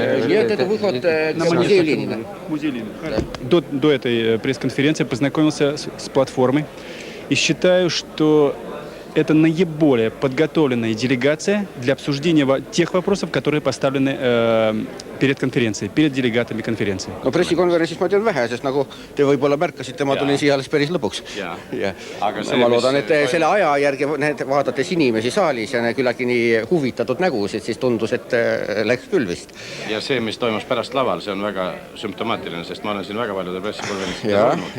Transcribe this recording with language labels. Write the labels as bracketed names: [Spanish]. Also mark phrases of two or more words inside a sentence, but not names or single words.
[Russian] Нет, это выход к музею Ленина. Музей Ленина. Да. До этой пресс-конференции познакомился с платформой и считаю, что это наиболее подготовленная делегация для обсуждения тех вопросов, которые поставлены перед конференцией, перед делегатами конференции. [Estonian] No pressikonverentsis ma tean vähe, sest nagu te võib-olla märkasite, ma tulin siia alles päris lõpuks. Ja. Ma loodan, et selle aja järgi vaadates inimesi saalis ja küllaltki nii huvitatud nägusid, siis tundus, et läks küll vist. Ja see, mis toimus pärast laval, see on väga sümptomaatiline, sest ma olen siin väga paljude pressikonverentsidel olnud.